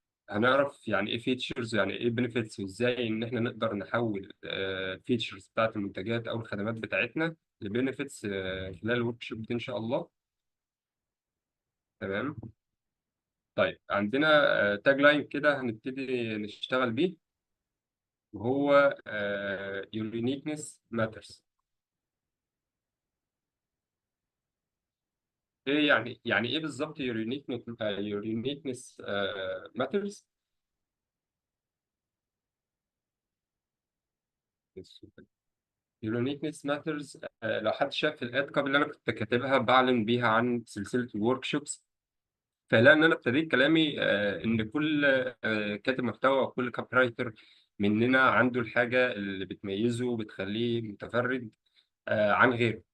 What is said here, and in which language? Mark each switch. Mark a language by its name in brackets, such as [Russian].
[Arabic] هنعرف يعني ايه فيتشرز، يعني ايه بنفيتس، وازاي ان احنا نقدر نحول الفيتشرز بتاعت المنتجات او الخدمات بتاعتنا لبنفيتس خلال الورك شيب دي ان شاء الله. تمام. طيب عندنا تاج لاين كده هنبتدي نشتغل بيه، وهو [English] your uniqueness matters. [Arabic] ايه يعني ايه بالظبط [English] your uniqueness your uniqueness matters؟ your uniqueness matters. [Arabic] لو حد شاف الاد كاب اللي انا كنت كاتبها بعلن بيها عن سلسله الورك شوبس، فلا ان انا ابتديت كلامي ان كل كاتب محتوى او كل كاب رايتر مننا عنده الحاجه اللي بتميزه وبتخليه متفرد عن غيره.